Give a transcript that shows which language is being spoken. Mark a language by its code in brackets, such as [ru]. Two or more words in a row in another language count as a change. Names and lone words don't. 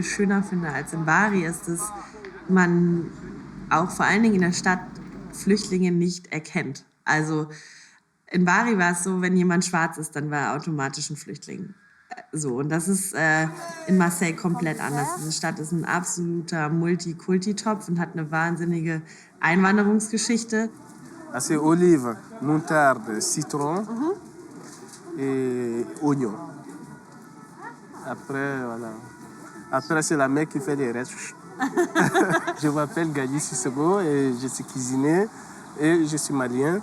[de] schöner finde als in Bari, ist, dass man auch vor allen Dingen in der Stadt Flüchtlinge nicht erkennt. Also in Bari war es so, wenn jemand schwarz ist, dann war er automatisch ein Flüchtling. So, und das ist in Marseille komplett anders. Diese Stadt ist ein absoluter Multikulti-Topf und hat eine wahnsinnige Einwanderungsgeschichte. [fr] C'est olive, moutarde, citron et oignon. Après, voilà. Après, c'est la mère qui fait les restes. Je m'appelle Gali Sissoko et je suis cuisinier et je suis malien.